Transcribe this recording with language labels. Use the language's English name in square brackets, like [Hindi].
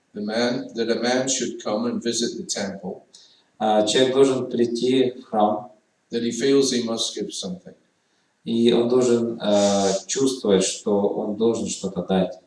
[English] That a man should come and visit the temple. [Russian] Человек должен прийти в храм. [English] That he feels he must give something. [Russian] И он должен чувствовать, что он должен что-то дать.